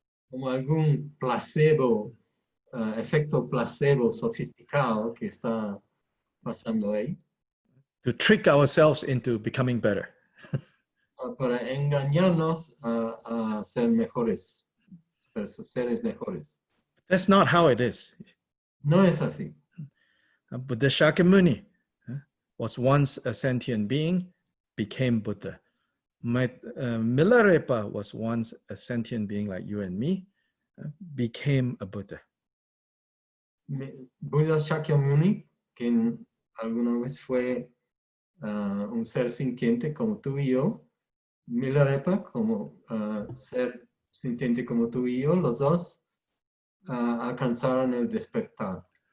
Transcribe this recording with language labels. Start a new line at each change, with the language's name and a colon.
Spanish: Como algún placebo, efecto placebo sofisticado que está pasando ahí.
English: To trick ourselves into becoming better.
Spanish: Para engañarnos a ser mejores, seres mejores.
English: That's not how it is.
Spanish: No es así.
English: Buddha Shakyamuni was once a sentient being, became Buddha. Milarepa was once a sentient being like you and me, became a Buddha.
Spanish: Buddha Shakyamuni, que alguna vez fue un ser sintiente como tú y yo, Milarepa como ser sintiente como tú y yo, los dos alcanzaron el despertar.